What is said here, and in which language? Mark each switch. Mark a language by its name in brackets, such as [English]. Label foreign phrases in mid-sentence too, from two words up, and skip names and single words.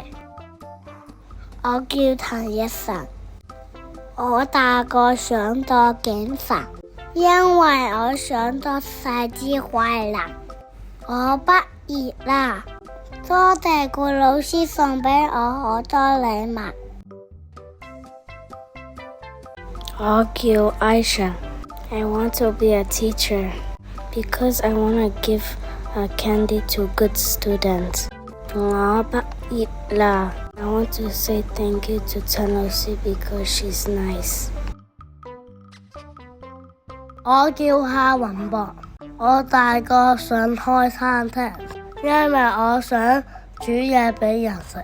[Cantonese] 我叫譚一凡，我大個想當警察，因為我想當細支壞人。我畢業啦，多謝個老師送俾我好多禮物。我叫 Aisha. [English] I want to be a teacher because I want to give candy to good students. [Cantonese] 我畢業啦. [English] I want to say thank you to 陳老師 because she's nice. [Cantonese] 我叫夏雲博，我大個想開餐廳，因為我想煮嘢俾人食。